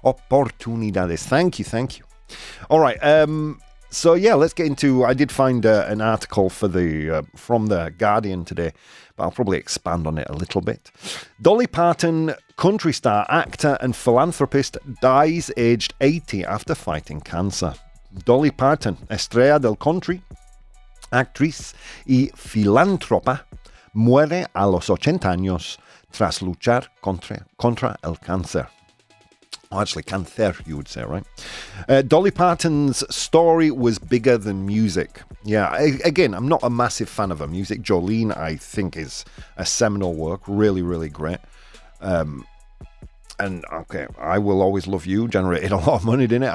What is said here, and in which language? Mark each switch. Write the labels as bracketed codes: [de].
[en] Oportunidades. Thank you. All right. So yeah, let's get into. I did find an article from the Guardian today, but I'll probably expand on it a little bit. Dolly Parton, country star, actor, and philanthropist, dies aged 80 after fighting cancer. [es] Dolly Parton, estrella del country, actriz y filántropa, muere a los 80 años tras luchar contra el cáncer. [en] Oh, actually, cáncer, you would say, right? Dolly Parton's story was bigger than music. Yeah, again, I'm not a massive fan of her music. Jolene, I think, is a seminal work. Really, really great. And, okay, I Will Always Love You generated a lot of money, didn't it?